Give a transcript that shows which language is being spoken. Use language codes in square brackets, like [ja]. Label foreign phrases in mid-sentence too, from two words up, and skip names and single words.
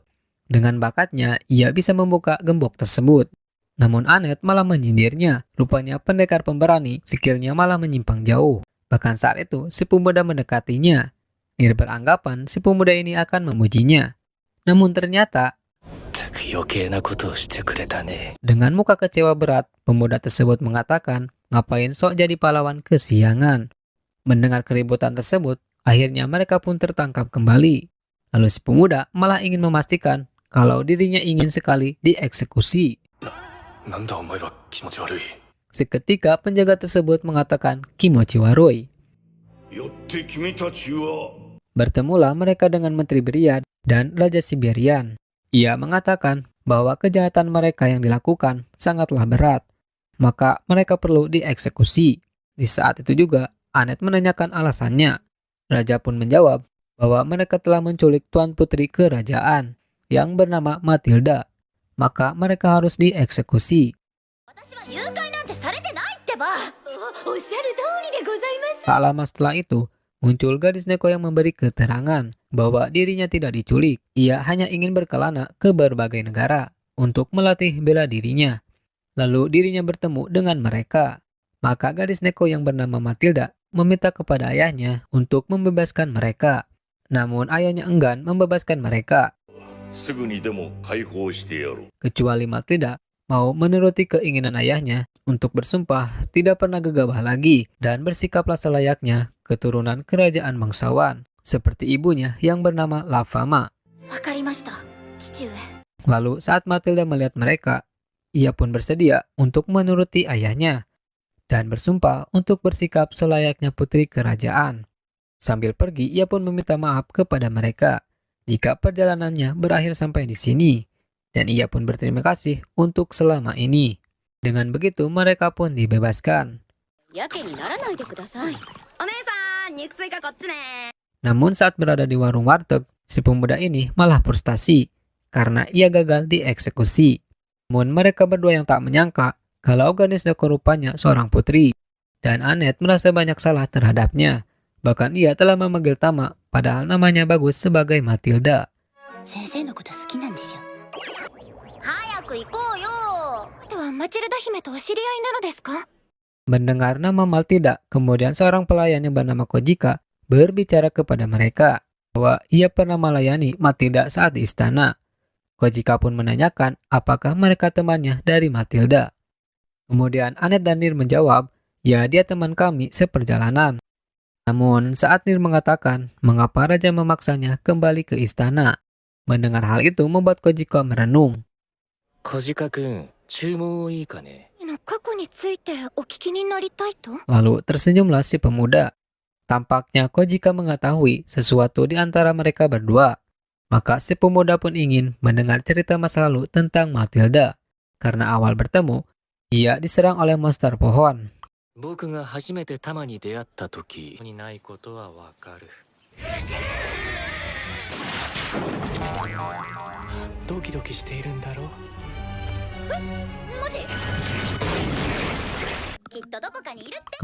[id] Dengan bakatnya, ia bisa membuka gembok tersebut. Namun Anet malah menyindirnya. Rupanya pendekar pemberani, skillnya malah menyimpang jauh. Bahkan saat itu, si pemuda mendekatinya. Nir beranggapan si pemuda ini akan memujinya. Namun ternyata, [ja] ったく余計なことをしてくれたね。 [id] dengan muka kecewa berat, pemuda tersebut mengatakan, ngapain sok jadi pahlawan kesiangan. Mendengar keributan tersebut, akhirnya mereka pun tertangkap kembali. Lalu si pemuda malah ingin memastikan kalau dirinya ingin sekali dieksekusi. [ja] なんだお前は気持ち悪い。 [id] Seketika penjaga tersebut mengatakan [ja] 気持ち悪い. よって君たちは [id] Bertemulah mereka dengan Menteri Beriad dan Raja Siberian. Ia mengatakan bahwa kejahatan mereka yang dilakukan sangatlah berat, maka mereka perlu dieksekusi. Di saat itu juga, Anet menanyakan alasannya. Raja pun menjawab bahwa mereka telah menculik Tuan Putri Kerajaan yang bernama Matilda, maka mereka harus dieksekusi. [ja] 私は誘拐なんてされてないってば。おっしゃる通りでございます。 [id] Tak lama setelah itu, muncul gadis Neko yang memberi keterangan bahwa dirinya tidak diculik. Ia hanya ingin berkelana ke berbagai negara untuk melatih bela dirinya. Lalu dirinya bertemu dengan mereka. Maka gadis Neko yang bernama Matilda meminta kepada ayahnya untuk membebaskan mereka. Namun ayahnya enggan membebaskan mereka, [ja] すぐにでも解放してやろう。 [id] kecuali Matilda mau menuruti keinginan ayahnya untuk bersumpah tidak pernah gegabah lagi dan bersikaplah selayaknya keturunan kerajaan bangsawan, seperti ibunya yang bernama Lafama. [ja] わかりました、父上。 [id] Lalu saat Matilda melihat mereka, ia pun bersedia untuk menuruti ayahnya dan bersumpah untuk bersikap selayaknya putri kerajaan. Sambil pergi, ia pun meminta maaf kepada mereka jika perjalanannya berakhir sampai di sini, dan ia pun berterima kasih untuk selama ini. Dengan begitu, mereka pun dibebaskan. [ja] やけにならないでください。お姉さん肉追加こっちね。 [id] Namun saat berada di warung warteg, si pemuda ini malah frustasi karena ia gagal dieksekusi. Namun mereka berdua yang tak menyangka kalau gadis Neko rupanya seorang putri, dan Anet merasa banyak salah terhadapnya. Bahkan ia telah memanggil Tama, padahal namanya bagus sebagai Matilda. [ja] 先生のこと好きなんでしょ。早く行こうよ。ではマチルダ姫とお知り合いなのですか？ [id] Mendengar nama Matilda, kemudian seorang pelayan yang bernama Kojika berbicara kepada mereka bahwa ia pernah melayani Matilda saat di istana. Kojika pun menanyakan apakah mereka temannya dari Matilda. Kemudian Anet dan Nir menjawab, ya dia teman kami seperjalanan. Namun saat Nir mengatakan mengapa raja memaksanya kembali ke istana, mendengar hal itu membuat Kojika merenung. [ja] 小鹿くん、注文いいかね。の過去についてお聞きになりたいと？ [id] Lalu tersenyumlah si pemuda. Tampaknya Kojika mengetahui sesuatu di antara mereka berdua. Maka si pemuda pun ingin mendengar cerita masa lalu tentang Matilda. Karena awal bertemu, ia diserang oleh monster pohon. [ja] 僕が初めてタマに出会った時にないことはわかる。ドキドキしているんだろう。マジ？きっとどこかにいるって。